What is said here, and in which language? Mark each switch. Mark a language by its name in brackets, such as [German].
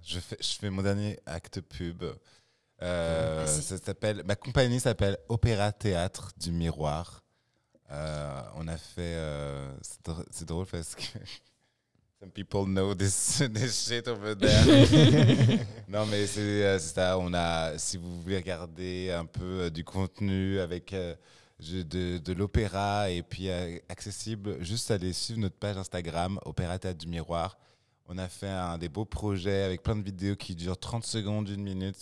[French] Je fais mon dernier acte pub. Ma compagnie s'appelle Opéra Théâtre du Miroir. On a fait... c'est drôle parce que... [English] Some people know this shit over there. [French] Non, mais c'est ça. Si vous voulez regarder un peu du contenu avec de l'opéra et puis accessible, juste allez suivre notre page Instagram, Opéra Théâtre du Miroir. On a fait des beaux projets avec plein de vidéos qui durent 30 secondes, 1 minute.